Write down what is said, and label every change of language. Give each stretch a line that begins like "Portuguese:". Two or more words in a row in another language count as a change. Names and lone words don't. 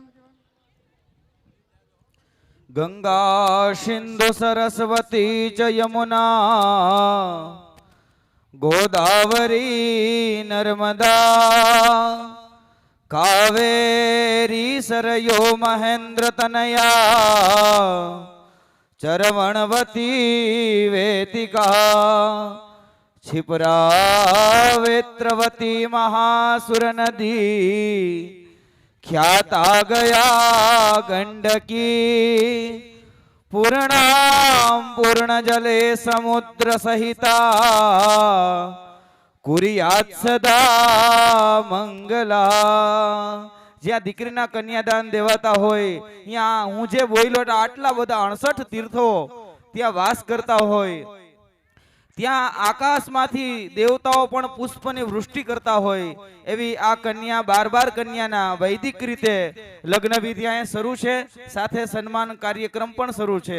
Sanskrit: ગંગા સિંધુ સરસ્વતી ચ યમુના ગોદાવરી નર્મદા કાવેરી સરયો મહેન્દ્ર તનયા ચરવણવતી વેતિકા क्षिप्रा वेत्रवती महासुर नदी ख्याता गया गंडकी पूर्णाम पूर्ण जले समुद्र सहिता कुरियात सदा मंगला.
Gujarati: જ્યાં દીકરીના કન્યાદાન દેવાતા હોય ત્યાં હું જે બોલ્યો આટલા બધા 68 તીર્થો ત્યાં વાસ કરતા હોય, ત્યાં આકાશમાંથી દેવતાઓ પણ પુષ્પની વૃષ્ટિ કરતા હોય એવી આ કન્યા 12 કન્યાના વૈદિક રીતે લગ્ન વિધિ અહીંયા શરૂ છે, સાથે સન્માન કાર્યક્રમ પણ શરૂ છે.